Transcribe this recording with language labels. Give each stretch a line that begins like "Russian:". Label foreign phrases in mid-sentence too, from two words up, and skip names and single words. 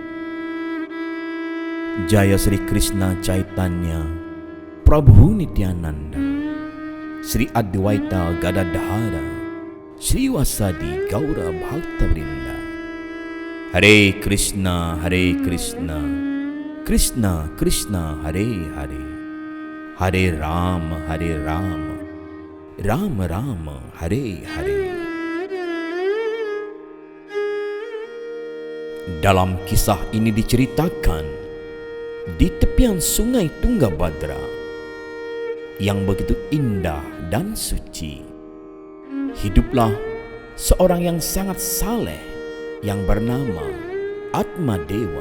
Sanskrit: Jaya Sri Krishna Chaitanya Prabhu Nityananda Sri Advaita Gadadhara Sri Vasadi Gaura Bhakta Vrinda. Hare Krishna Krishna Krishna Hare Hare, Hare Rama Rama Rama Hare Hare.
Indonesian: Dalam kisah ini diceritakan di tepian sungai Tunggabhadra yang begitu indah dan suci, hiduplah seorang yang sangat saleh yang bernama Atmadewa.